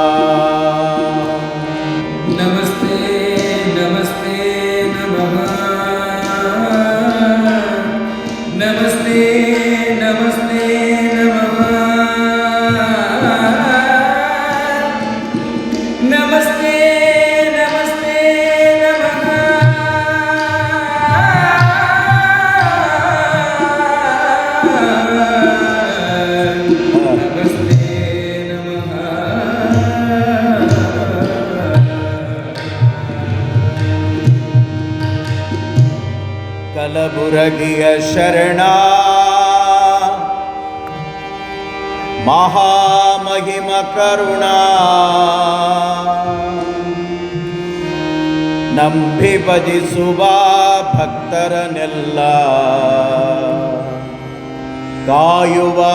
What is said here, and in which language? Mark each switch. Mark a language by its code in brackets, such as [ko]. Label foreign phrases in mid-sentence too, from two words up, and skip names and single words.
[sa] ನಮಸ್ತೆ ನಮಸ್ತೆ ನಮಃ ನಮಸ್ತೆ ನಮಸ್ತೆ ನಮಃ ನಮಸ್ತೆ ನಮಸ್ತೆ ನಮಃ ನಮಸ್ತೆ ನಮಃ [kn] ಕಲಬುರಗಿಯ ಶರಣ ಮಹಾಮಹಿಮ ಕರುಣಾ ನಂಬಿ ಭಜಿಸುವ ಭಕ್ತರನೆಲ್ಲ ಕಾಯುವ